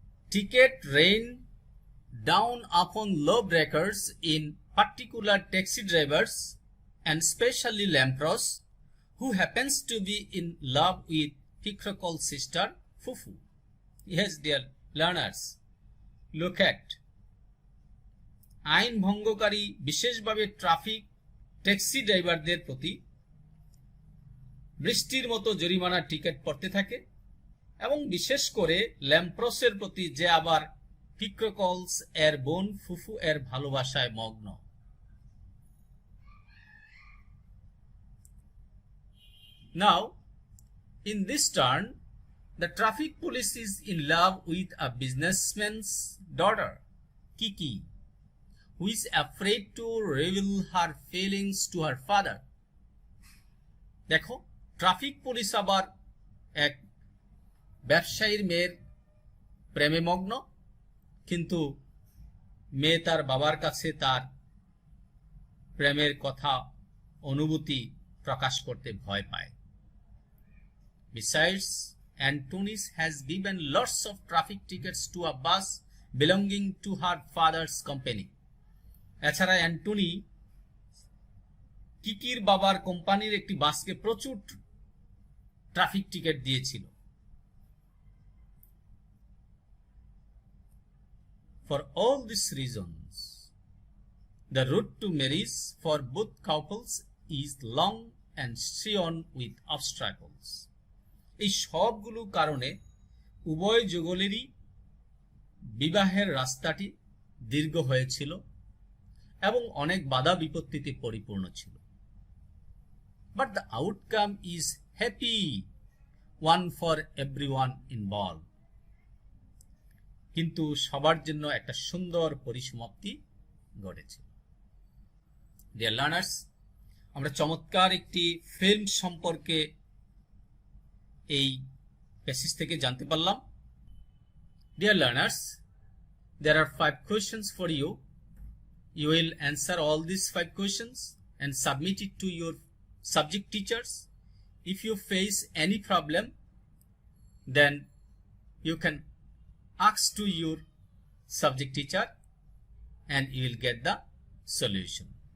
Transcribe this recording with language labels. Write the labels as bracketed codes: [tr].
[en] Ticket rain down upon lawbreakers, in particular taxi drivers and especially Lampros, who happens to be in love with Pikrokol's sister Fufu. Yes, dear learners, look at. [bn] আইন ভঙ্গকারী বিশেষভাবে traffic taxi ড্রাইভারদের প্রতি বৃষ্টির মতো জরিমানার ticket পড়তে থাকে এবং বিশেষ করে ল্যাম্প্রসের প্রতি যে আবার পিক্রোকলস এর বোন ফুফু এর ভালোবাসায় মগ্ন। [en] Now, in this turn, the traffic police is in love with a businessman's daughter, Kiki, who is afraid to reveal her feelings to her father. [bn] দেখো, ট্রাফিক পুলিশ আবার এক ব্যবসায়ীর মেয়ের প্রেমে মগ্ন, কিন্তু মেয়ে তার বাবার কাছে তার প্রেমের কথা অনুভূতি প্রকাশ করতে ভয় পায়। [en] Besides, Antonis has given lots of traffic tickets to a bus belonging to her father's company. [bn] এছাড়া অ্যান্টনি কিকির বাবার কোম্পানির একটি বাসকে প্রচুর ট্রাফিক টিকিট দিয়েছিল। [en] For all these reasons, the route to marriage for both couples is long and strewn with obstacles. [bn] এই সবগুলো কারণে উভয় যুগলেরই বিবাহের রাস্তাটি দীর্ঘ হয়েছিল এবং অনেক বাধা বিপত্তিতে পরিপূর্ণ ছিল। [en] But the outcome is happy one for everyone involved. [bn] কিন্তু সবার জন্য একটা সুন্দর পরিসমাপ্তি ঘটেছে। [en] Dear learners, [bn] আমরা চমৎকার একটি ফিল্ম সম্পর্কে এই প্যাসেজ থেকে জানতে পারলাম। [en] Dear learners, there are 5 questions for you. You will answer all these 5 questions and submit it to your subject teachers. If you face any problem, then you can ask to your subject teacher and you will get the solution.